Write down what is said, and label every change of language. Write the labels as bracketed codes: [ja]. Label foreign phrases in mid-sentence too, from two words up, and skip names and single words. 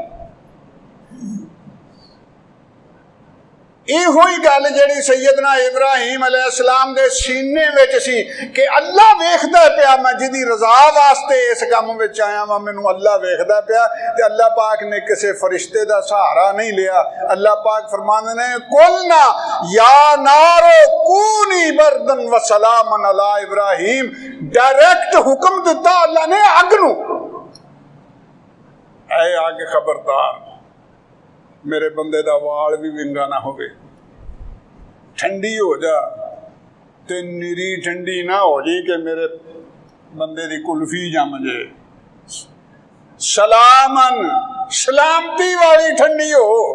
[pa] ایہو ہی گل جیہڑی سیدنا ابراہیم علیہ السلام دے سینے وچ سی کہ اللہ ویکھدا پیا، میں جیہدی رضا واسطے اس کم وچ آیا واں، مینوں اللہ ویکھدا پیا. تے اللہ پاک نے کسے فرشتے دا سہارا نہیں لیا. اللہ پاک فرماندے نے [ar] قلنا يا نار كوني بردا وسلاما على إبراهيم, [pa] ڈائریکٹ حکم دتا اللہ نے اگ نوں, اے اگ خبردار میرے بندے دا وال بھی ونگا نہ ہووے، ٹھنڈی ہو جا، تے نری ٹھنڈی نہ ہو جی کہ میرے بندے دی قلفی جم جے، سلامن سلامتی والی ٹھنڈی ہو.